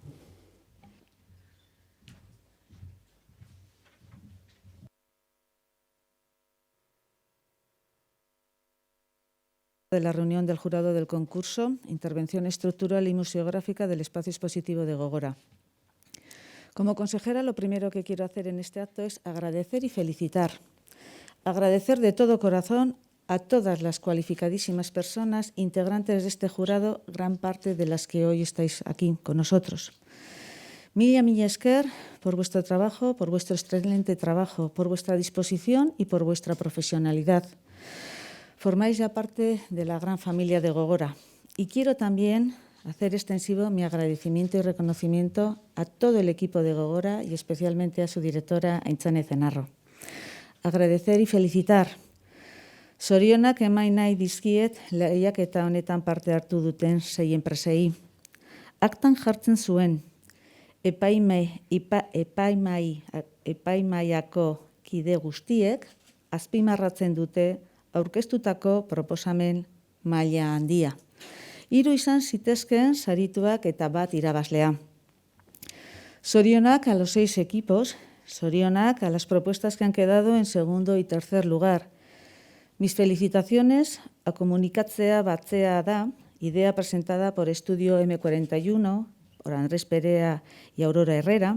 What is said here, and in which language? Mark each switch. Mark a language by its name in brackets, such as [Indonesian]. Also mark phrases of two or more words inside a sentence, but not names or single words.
[Spanish] De la reunión del jurado del concurso, intervención estructural y museográfica del espacio expositivo de Gogora. Como consejera, lo primero que quiero hacer en este acto es agradecer y felicitar. Agradecer de todo corazón a todas las cualificadísimas personas integrantes de este jurado, gran parte de las que hoy estáis aquí con nosotros. [Basque] Mila esker [Spanish] por vuestro trabajo, por vuestro excelente trabajo, por vuestra disposición y por vuestra profesionalidad. Formáis ya parte de la gran familia de Gogora. Y quiero también hacer extensivo mi agradecimiento y reconocimiento a todo el equipo de Gogora y especialmente a su directora, Aintzane Zenarro. Agradecer y felicitar. [Basque] Zorionak eman nahi dizkiet lehiaketa honetan parte hartu duten 6 enpresei. Aktan jartzen zuen, epaimaiako kide guztiek azpimarratzen dute aurkeztutako proposamen maila handia. 3 izan zitezkeen sarituak eta 1 irabazlea. [Spanish] Zorionak a los 6 equipos, zorionak a las propuestas que han quedado en segundo y tercer lugar. Mis felicitaciones a Komunikatzea Batzea da, idea presentada por Estudio M41, por Andrés Perea y Aurora Herrera.